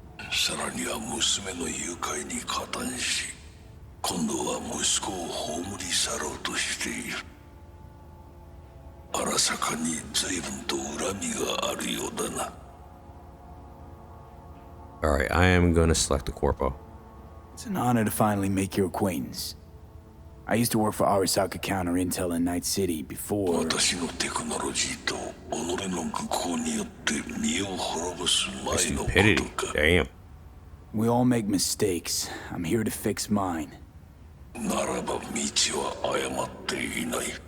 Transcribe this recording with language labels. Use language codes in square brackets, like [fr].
[ja] さらには娘の誘拐に加担し、今度は息子を葬り去ろうとしている。荒坂に随分と恨みがあるようだな。 [en] Alright, I am going to select the corpo. It's an honor to finally make your acquaintance. I used to work for Arasaka Counter Intel in Night City before... [ja] 私のテクノロジーと己の愚行によって身を滅ぼす前のことか。 [en] Damn. We all make mistakes. I'm here to fix mine. [ja] ならば道は誤っていない。